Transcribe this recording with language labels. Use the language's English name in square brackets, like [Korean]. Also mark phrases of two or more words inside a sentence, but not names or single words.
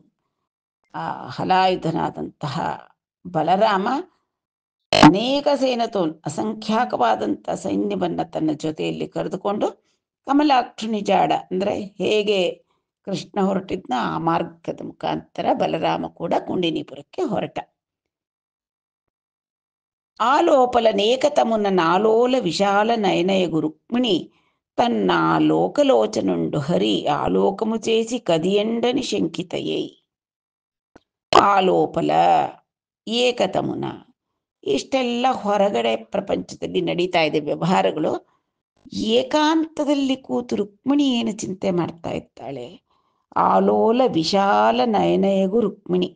[Kannada] ಆ ಹಲಾಯುಧನಾದಂತಹ ಬಲರಾಮ ಅನೇಕ ಸೇನತೋನ್, ಅಸಂಖ್ಯಾಕವಾದಂಥ ಸೈನ್ಯವನ್ನು ತನ್ನ ಜೊತೆಯಲ್ಲಿ ಕರೆದುಕೊಂಡು ಕಮಲಾಕ್ಷುನಿ ಜಾಡ ಅಂದರೆ ಹೇಗೆ ಕೃಷ್ಣ ಹೊರಟಿದ್ನ ಆ ಮಾರ್ಗದ ಮುಖಾಂತರ ಬಲರಾಮ ಕೂಡ ಕುಂಡಿನಿಪುರಕ್ಕೆ ಹೊರಟ. [Telugu] ఆలోపలనేకతమున నాలోల విశాల నయనయగు రుక్మిణి తన్నా లోకలోచనుండు హరి ఆలోకము చేసి కదియండని శంకితయై. ఆలోపల ఏకతమున [Kannada] ಇಷ್ಟೆಲ್ಲ ಹೊರಗಡೆ ಪ್ರಪಂಚದಲ್ಲಿ ನಡೀತಾ ಇದೆ ವ್ಯವಹಾರಗಳು. ಏಕಾಂತದಲ್ಲಿ ಕೂತು ರುಕ್ಮಿಣಿ ಏನು ಚಿಂತೆ ಮಾಡ್ತಾ ಇದ್ದಾಳೆ. [Telugu] ఆలోల విశాల నయనయగు రుక్మిణి.